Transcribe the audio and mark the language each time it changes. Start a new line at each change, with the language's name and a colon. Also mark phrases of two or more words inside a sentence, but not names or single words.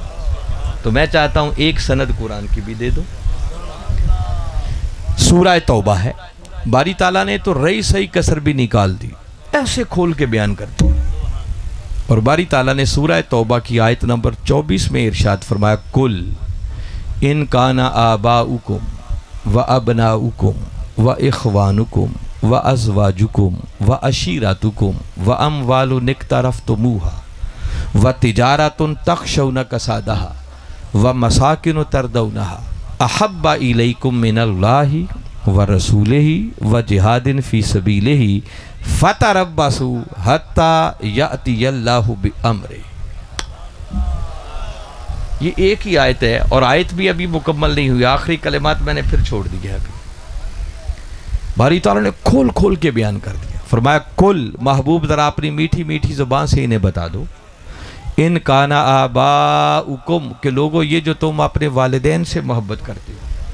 Urdu: تو میں چاہتا ہوں ایک سند قرآن کی بھی دے دو۔ سورہ توبہ ہے، باری تعالیٰ نے تو رئی صحیح کسر بھی نکال دی، ایسے کھول کے بیان کر دی، اور باری تعالیٰ نے سورہ توبہ کی آیت نمبر 24 میں ارشاد فرمایا،
Arabic: کل ان کان آباؤکم و ابناؤکم و اخوانکم و ازواجکم و عشیرتکم و اموال اقترفتموها وَتِجَارَةٌ تَخْشَوْنَ كَسَادَهَا وَمَسَاكِنُ تَرْضَوْنَهَا أَحَبَّ إِلَيْكُم مِّنَ اللَّهِ وَرَسُولِهِ وَجِهَادٍ فِي سَبِيلِهِ فَتَرَبَّصُوا حَتَّى يَأْتِيَ اللَّهُ بِأَمْرِهِ۔
Urdu: یہ ایک ہی آیت ہے اور آیت بھی ابھی مکمل نہیں ہوئی، آخری کلمات میں نے پھر چھوڑ دیا ابھی۔ باری تعالیٰ نے کھول کھول کے بیان کر دیا، فرمایا کل محبوب ذرا اپنی میٹھی میٹھی زبان سے انہیں بتا دو،
Arabic: ان کان آباؤکم
Urdu: کہ لوگوں یہ جو تم اپنے والدین سے محبت کرتے ہو،